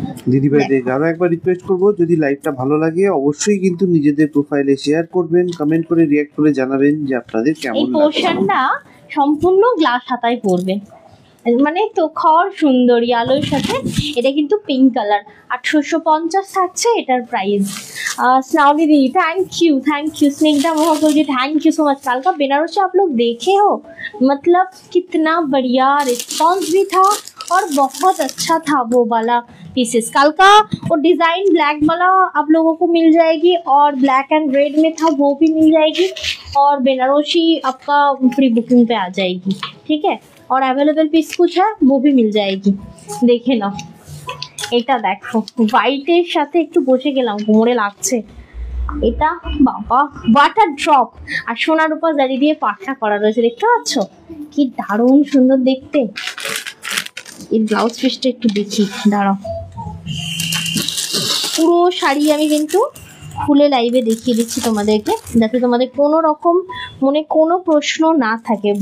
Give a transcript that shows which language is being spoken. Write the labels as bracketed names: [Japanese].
[Bangla] দিদিভাইদের আরো একবার রিকোয়েস্ট করবো, যদি লাইভটা ভালো লাগে অবশ্যই কিন্তু নিজেদের প্রোফাইলে শেয়ার করবেন, কমেন্ট করে রিঅ্যাক্ট করে জানাবেন যে আপনাদের কেমন এই লাগে। পোর্শনটা সম্পূর্ণ গ্লাস হাতায় পড়বে, মানে তো খড় সুন্দর আলোর সাথে, এটা কিন্তু পিঙ্ক কালার, 850 থাকছে এটার প্রাইস। [Hindi] स्नाउली दीदी thank you Snigdha मोहकल ji thank you so much. कल का बेनारसी आप लोग देखे हो, मतलब कितना बढ़िया रिस्पॉन्स भी था और बहुत अच्छा था वो वाला पीसेस। कल का वो डिज़ाइन ब्लैक वाला आप लोगों को मिल जाएगी और ब्लैक एंड रेड में था वो भी मिल जाएगी, और बेनारसी आपका प्री बुकिंग पे आ जाएगी, ठीक है। और अवेलेबल पीस कुछ है वो भी मिल जाएगी। देखे ना [Bangla] এটা দেখো হোয়াইটের সাথে একটু বসে গেলাম, কোমরে লাগছে, এটা বাবা ওয়াটার ড্রপ আর সোনার উপর জারি দিয়ে পাটটা করা রয়েছে, দেখতে পাচ্ছ কি দারুণ সুন্দর দেখতে। এই ব্লাউজ পিসটা একটু দেখি, দাঁড়াও, পুরো শাড়ি আমি কিন্তু খুলে লাইভে দেখিয়ে দিচ্ছি তোমাদেরকে, যাতে তোমাদের কোনো রকম মনে কোনো প্রশ্ন না থাকে।